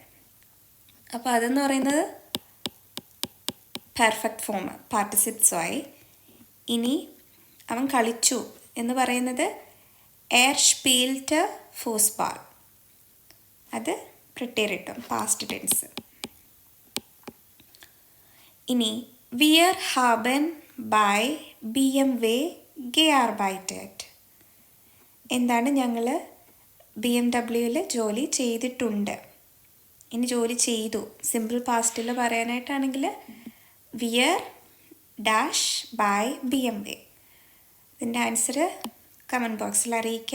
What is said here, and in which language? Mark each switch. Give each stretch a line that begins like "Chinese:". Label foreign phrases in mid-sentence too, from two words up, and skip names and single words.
Malayalam: അപ്പോൾ അതെന്ന് പറയുന്നത്
English: perfect form,
Malayalam: പാർട്ടിസിപ്സോ ആയി. ഇനി അവൻ കളിച്ചു എന്ന് പറയുന്നത്
German: spielt Fußball,
Malayalam: അത് പ്രിട്ടേറിട്ടം
English: past tense.
Malayalam: ഇനി
German: wir haben bei BMW gearbeitet.
Malayalam: എന്താണ്? ഞങ്ങൾ BMW ജോലി ചെയ്തിട്ടുണ്ട്. ഇനി ജോലി ചെയ്തു സിമ്പിൾ പാസ്റ്റിൽ പറയാനായിട്ടാണെങ്കിൽ
German: wir Dasch bei BMW.
Malayalam: ഇതിൻ്റെ
English: answer comment boxil
Malayalam: അറിയിക്കുക.